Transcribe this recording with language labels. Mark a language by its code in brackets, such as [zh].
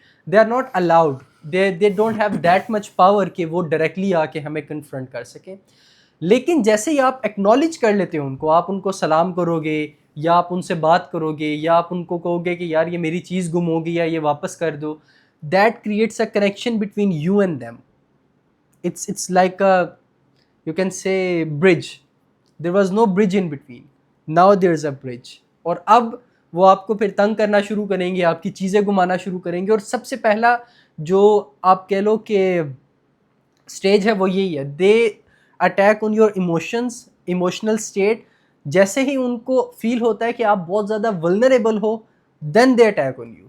[en] they are not allowed, they don't have that much power [ur] کہ وہ directly آ کے ہمیں کنفرنٹ کر سکیں. لیکن جیسے ہی آپ ایکنالج کر لیتے ہو ان کو, آپ ان کو سلام کرو گے یا آپ ان سے بات کرو گے یا آپ ان کو کہو گے کہ یار یہ میری چیز گم ہو گئی یا یہ واپس کر دو, [en] That creates a connection between you and them. It's like you can say bridge. There was no bridge in between. Now there's a bridge. [ur] اور اب وہ آپ کو پھر تنگ کرنا شروع کریں گے, آپ کی چیزیں گمانا شروع کریں گے. اور سب سے پہلا جو آپ کہہ لو کہ اسٹیج ہے وہ یہی ہے, [en] They attack on your emotions, emotional state. [ur] جیسے ہی ان کو فیل ہوتا ہے کہ آپ بہت زیادہ vulnerable ہو, [en] Then they attack on you.